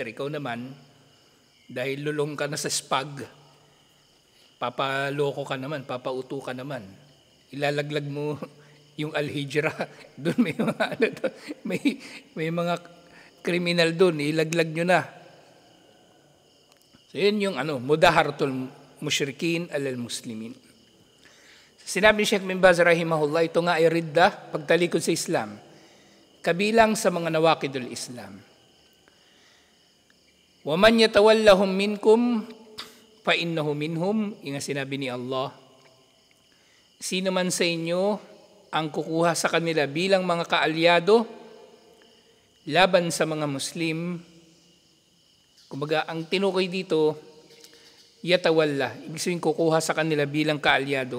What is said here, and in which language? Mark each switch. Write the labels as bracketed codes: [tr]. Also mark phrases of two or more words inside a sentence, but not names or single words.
[tl] Ikaw naman, dahil lulong ka na sa SPAG, papaloko ka naman, papauto ka naman. Ilalaglag mo yung Al-Hijra, doon may mga kriminal doon, ilaglag nyo na. So yun yung [ar] مظاهرة المشركين على المسلمين. [tl] Sinabi ni Sheikh bin Baz rahimahullah, ito nga ay ridda, pagtalikod sa Islam, kabilang sa mga [ar] نواقض الإسلام. ومن يتولهم منكم فإنه منهم, [tl] yung sinabi ni Allah, sino man sa inyo ang kukuha sa kanila bilang mga kaalyado laban sa mga Muslim, kumbaga ang tinukoy dito, yatawalla, ibig sabihin kukuha sa kanila bilang kaalyado.